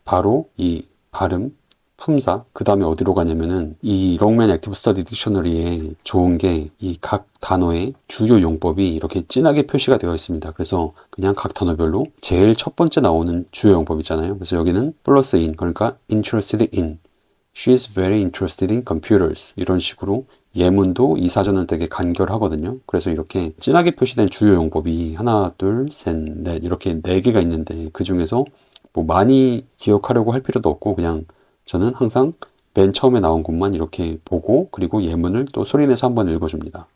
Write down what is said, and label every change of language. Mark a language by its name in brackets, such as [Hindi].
[Korean] 바로 이 발음, 품사, 그 다음에 어디로 가냐면은 이 롱맨 액티브 스터디 딕셔너리에 좋은 게 이 각 단어의 주요 용법이 이렇게 진하게 표시가 되어 있습니다. 그래서 그냥 각 단어별로 제일 첫 번째 나오는 주요 용법 있잖아요. 그래서 여기는 플러스 in, 그러니까 interested in, [English] She's very interested in computers. [Korean] 이런 식으로 예문도 이 사전은 되게 간결하거든요. 그래서 이렇게 진하게 표시된 주요 용법이 하나, 둘, 셋, 넷 이렇게 4개가 있는데 그 중에서 뭐 많이 기억하려고 할 필요도 없고 그냥 저는 항상 맨 처음에 나온 것만 이렇게 보고 그리고 예문을 또 소리내서 한번 읽어줍니다.